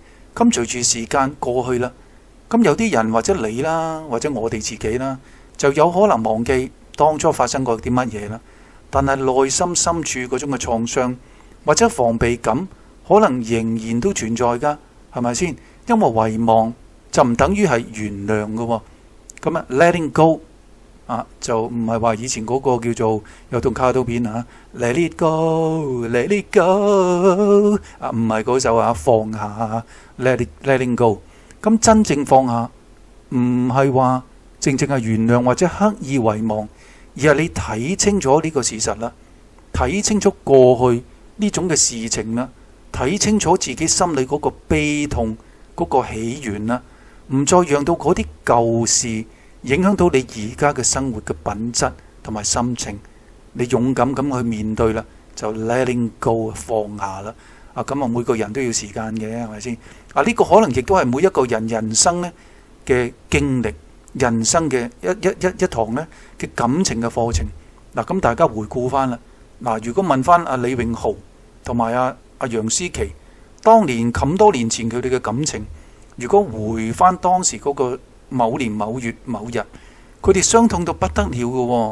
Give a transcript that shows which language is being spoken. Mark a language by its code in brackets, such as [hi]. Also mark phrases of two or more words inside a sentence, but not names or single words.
[yue] 咁隨住時間過去啦，咁有啲人或者你啦，或者我哋自己啦，就有可能忘記當初發生過啲乜嘢啦，但係內心深處嗰種嘅創傷或者防備感，可能仍然都存在噶，係咪先？因為遺忘就唔等於係原諒噶。咁 [en] letting go [yue] 就唔係話以前嗰個叫做有套卡通片 [en] let it go， let it go [yue] 唔係嗰首放下 [en] letting go。 [yue] 咁真正放下唔係話正係原諒或者刻意遺忘，而係你睇清楚呢個事實啦，睇清楚過去呢種嘅事情啦，睇清楚自己心裏嗰個悲痛嗰個起源啦，唔再讓到嗰啲舊事影響到你而家嘅生活嘅品質同埋心情。你勇敢咁去面對啦，就 [en] letting go [yue] 放下啦。咁每個人都要時間嘅，係咪先？呢個可能亦都係每一個人生呢嘅經歷，人生嘅一堂呢嘅感情嘅課程。咁大家回顧翻啦。如果問翻李榮豪同埋楊思琦，當年咁多年前佢哋嘅感情，如果回翻當時嗰個某年某月某日，佢哋傷痛到不得了嘅。